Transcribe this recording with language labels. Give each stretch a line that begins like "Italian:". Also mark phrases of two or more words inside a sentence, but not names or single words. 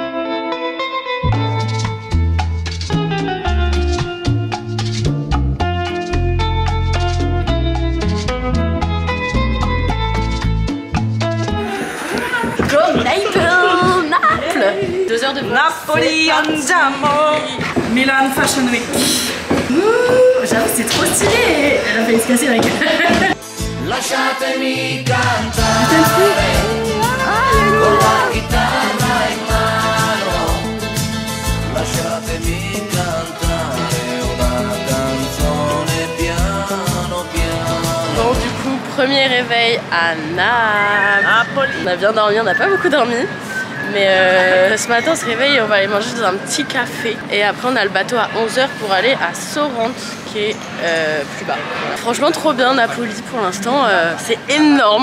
French: Go Naples. 2 heures de vol.
Italian: Napoli, andiamo. Milan Fashion Week.
French: J'avoue c'est trop stylé. Elle a failli se casser la gueule.
Italian: Lasciatemi cantare con la chitarra in mano. Lasciatemi cantare una canzone piano piano.
French: Bon du coup premier réveil à Naples. On a bien dormi, on n'a pas beaucoup dormi. Mais ce matin on se réveille et on va aller manger dans un petit café. Et après on a le bateau à 11 h pour aller à Sorrente qui est plus bas. Franchement trop bien Napoli pour l'instant, c'est énorme.